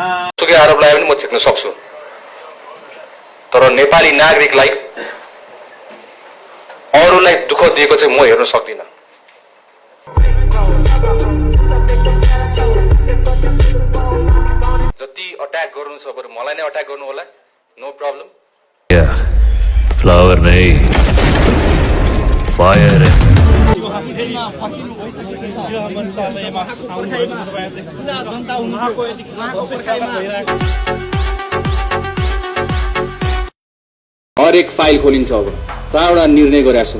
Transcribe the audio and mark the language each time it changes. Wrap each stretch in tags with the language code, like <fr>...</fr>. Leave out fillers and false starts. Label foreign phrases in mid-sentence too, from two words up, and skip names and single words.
<ne>सुकै आरोपलाई पनि म झिक्न सक्छु, तर नेपाली नागरिकलाई अरूलाई दुःख दिएको चाहिँ म हेर्न सक्दिनँ। जति अट्याक गर्नु छ बरु मलाई नै अट्याक गर्नु होला,</ne> <en>no problem.</en> <hi>फ्लावर नहीं फायर है।</hi> <ne>हरेक फाइल खोलिन्छ, अब 4वटा निर्णय गरेको छु।</ne>